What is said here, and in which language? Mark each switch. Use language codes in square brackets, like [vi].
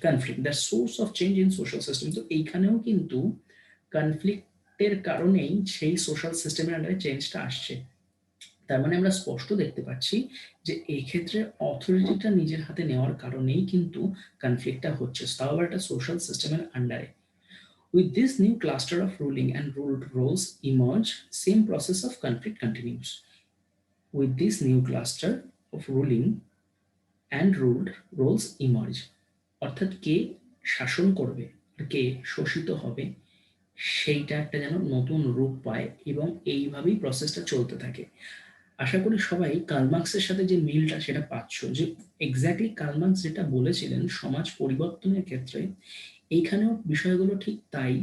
[en] Conflict, the source of change in social system. [bn] তো এইখানেও কিন্তু কনফ্লিক্টের কারণেই সেই সোশ্যাল সিস্টেমের আন্ডারে চেঞ্জটা আসছে। তার মানে আমরা স্পষ্ট দেখতে পাচ্ছি যে এই ক্ষেত্রে অথরিটিটা নিজের হাতে নেওয়ার কারণেই কিন্তু কনফ্লিক্টটা হচ্ছে, তাও আবার একটা সোশ্যাল সিস্টেমের আন্ডারে। [en] With this new cluster of ruling and ruled roles emerge, same process of conflict continues. With this new cluster of ruling and ruled roles emerge, [bn] অর্থাৎ কে শাসন করবে আর কে শোষিত হবে সেইটা একটা যেন নতুন রূপ পায়, এবং এইভাবেই প্রসেসটা চলতে থাকে। আশা করি সবাই কার্ল মার্ক্সের সাথে যে মিলটা সেটা পাচ্ছ, যে এক্স্যাক্টলি কার্ল মার্ক্স যেটা বলেছিলেন সমাজ পরিবর্তনের ক্ষেত্রে, এইখানেও বিষয়গুলো ঠিক তাই।